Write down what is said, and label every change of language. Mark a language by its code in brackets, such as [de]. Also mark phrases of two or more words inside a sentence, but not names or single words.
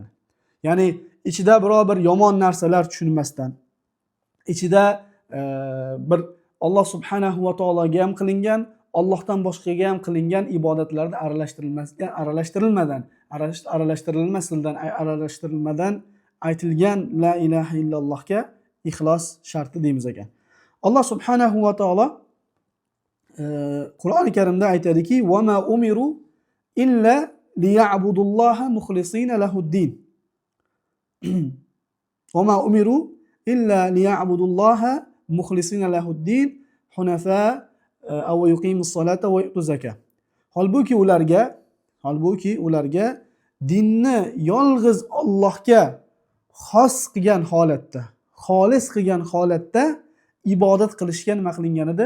[uz] Ya'ni ichida biror bir yomon narsalar tushunmasdan, ichida bir Alloh subhanahu va taologa ham qilingan, Allohdan boshqaga ham qilingan ibodatlarda aralashtirilmadan aytilgan [ar] لا إله إلا الله [uz] ixlos sharti deymiz ekan. Alloh subhanahu va taolo Qur'oni Karimda aytadiki: [ar] "وما أمروا إلا ليعبدوا الله مخلصين له الدين." وما أمروا إلا ليعبدوا الله مخلصين له الدين حنفاء ويقيموا الصلاة ويؤتوا الزكاة. [uz] Holbuki ularga dinni yolg'iz Allohga xos qilgan holatda, xolis qilgan holatda ibodat qilishga nima qilingan edi?